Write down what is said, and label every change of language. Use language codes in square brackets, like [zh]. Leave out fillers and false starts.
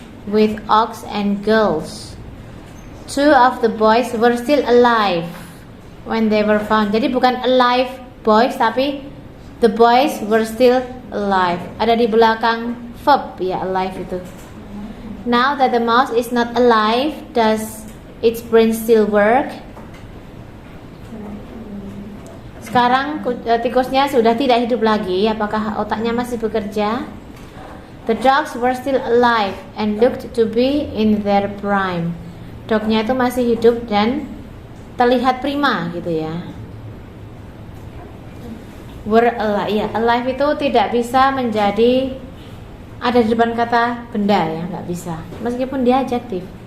[en] With oaks and girls. Two of the boys were still alive when they were found. [id] Jadi bukan [en] alive boys [id] tapi [en] the boys were still alive. [id] Ada di belakang verb ya, alive itu. [en] Now that the mouse is not alive, does its brain still work? [id] Sekarang tikusnya sudah tidak hidup lagi. Apakah otaknya masih bekerja? [en] The dogs were still alive and looked to be in their prime. [id] Dognya itu masih hidup dan terlihat prima gitu ya. Were alive, ya, alive itu tidak bisa menjadi ada di depan kata benda ya, nggak bisa. Meskipun dia adjektif.